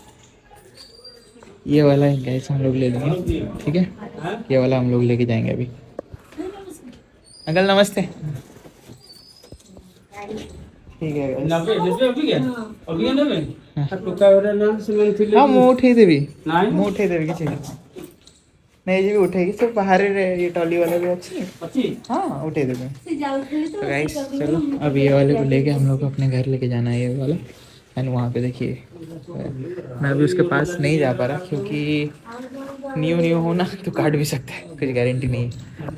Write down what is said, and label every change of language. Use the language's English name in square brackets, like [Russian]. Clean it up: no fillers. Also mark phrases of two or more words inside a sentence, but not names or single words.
[Hindi] ये वाला गैस हम लोग ले लेंगे, ठीक है। ये वाला हम लोग लेके जाएंगे अभी। अंकल नमस्ते। ठीक है हाँ, [Odia] ମୁଁ ଉଠେଇଦେବି ମୁଁ ଉଠେଇଦେବି, କିଛି ନାହିଁ। ନେଇଯିବି, ଉଠେଇକି ସବୁ ବାହାରେ [Hindi] ये टॉली वाला भी अच्छी। हाँ उठे देते। तो गाइस चलो, अब ये वाले को लेके हम लोग को अपने घर लेके जाना है, ये वाला। एंड वहाँ पे देखिए, मैं अभी उसके पास नहीं जा पा रहा, क्योंकि न्यू हो ना, तो काट भी सकता है, कुछ गारंटी नहीं है।